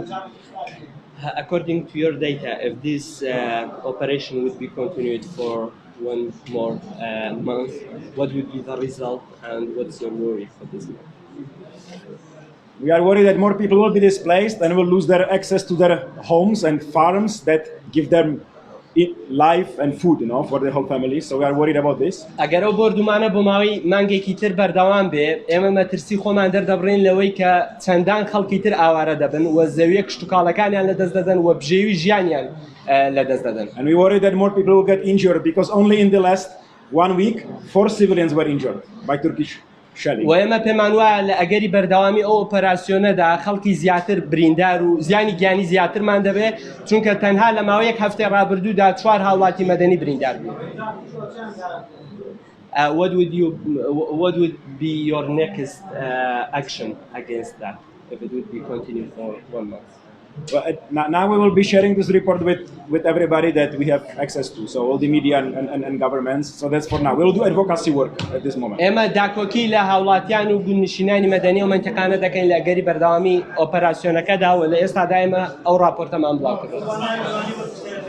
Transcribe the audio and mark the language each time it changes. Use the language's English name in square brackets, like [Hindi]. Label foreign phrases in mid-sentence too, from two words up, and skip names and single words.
[English] According to your data, if this operation would be continued for one more month, what would be the result and what's your worry for this month? We are worried that more people will be displaced and will lose their access to their homes and farms that give them life and food, for the whole family. So we are worried about this. [Central Kurdish] ئەگەر ئەو بردومانە بۆ ماوەی مانگێکی تر بەردەوام بێ ئێمە مەترسی خۆمان دەردەبڕین لەوەی کە چەندان خەڵکی تر ئاوارە دەبن و زەویە کشتتوکاڵەکانیان لەدەست دەدەن و بژێوی ژیانیان لەدەست دەدەن. [English] And we worry that more people will get injured because only in the last 1 week 4 civilians were injured by Turkish shelling. [Central Kurdish] و ئێمە پێمان وایە لە ئەگەری بەردەوامی ئەو ئۆپەراسیۆنەدا خەڵکی زیاتر بریندار و زیانی گیانی زیاترمان دەبێت چونکە تەنها لە ماوەیەک هەفتەی ڕابردوودا 4 هاوڵاتی مەدەنی بریندار بوو. [English] What would be your next action against that if it would be continued for 1 month? Well, now we will be sharing this report with everybody that we have access to, so all the media and governments. So that's for now. We will do advocacy work at this moment. [Central Kurdish] ئێمە داکۆکی لە هاوڵاتیان و گونشینانی مەدەنی و منتەقانە دەکەین لە ئەگەری بەردەوامی ئۆپەراسیۆنەکەدا و لە ئێستادا ئێمە ئەو راپۆرتەمان بڵاو کردووە.